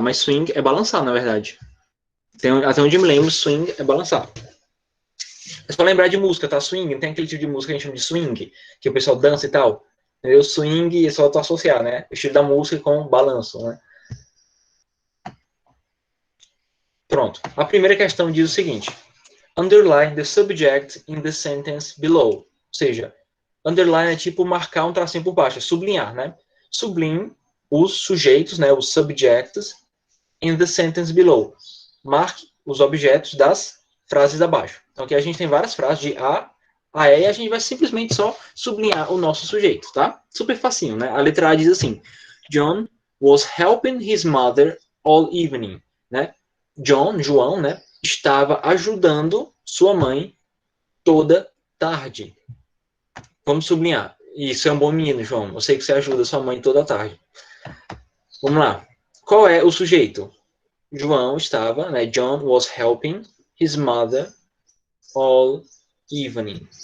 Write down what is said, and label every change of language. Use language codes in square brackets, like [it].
[pt] Mas swing é balançar, na verdade. Até onde me lembro, swing é balançar. É só lembrar de música, tá? Swing, não tem aquele tipo de música que a gente chama de swing, que o pessoal dança e tal. Entendeu? Swing é só tu associar, né? O estilo da música com balanço, né? Pronto. A primeira questão diz o seguinte. [en] Underline the subject in the sentence below. [pt] Ou seja, underline é tipo marcar um tracinho por baixo, é sublinhar, né? Sublinhe os sujeitos, né? Os [en] subjects in the sentence below. [pt] Marque os objetos das frases abaixo. Então aqui a gente tem várias frases de A a E e a gente vai simplesmente só sublinhar o nosso sujeito, tá? Super facinho, né? A letra A diz assim: [en] John was helping his mother all evening, né? [pt] João, né? Estava ajudando sua mãe toda tarde. Vamos sublinhar. Isso é um bom menino, João. Eu sei que você ajuda sua mãe toda tarde. Vamos lá. Qual é o sujeito? João estava, né? [en] John was helping his mother all evening.